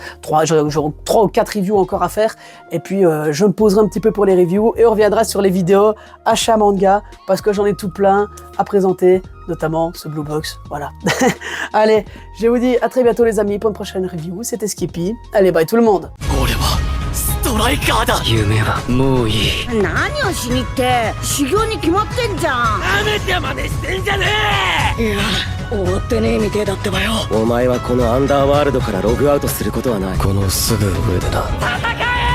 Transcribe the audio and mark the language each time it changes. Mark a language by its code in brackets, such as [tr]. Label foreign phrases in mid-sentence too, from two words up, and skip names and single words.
[fr] J'aurai 3 ou 4 reviews encore à faire. Et puis je me poserai un petit peu pour les reviews et on reviendra sur les vidéos achat manga parce que j'en ai tout plein à présenter, notamment ce Blue Box, voilà. Allez, je vous dis à très bientôt les amis pour une prochaine review, c'était Skippy. Allez, bye tout le monde. [ja] 夢はもういい。何をしにって修行に決まってんじゃん。やめて真似してんじゃねえ。いや終わってねえみてえだってばよ。お前はこのアンダーワールドからログアウトすることはない。このすぐ上でな。戦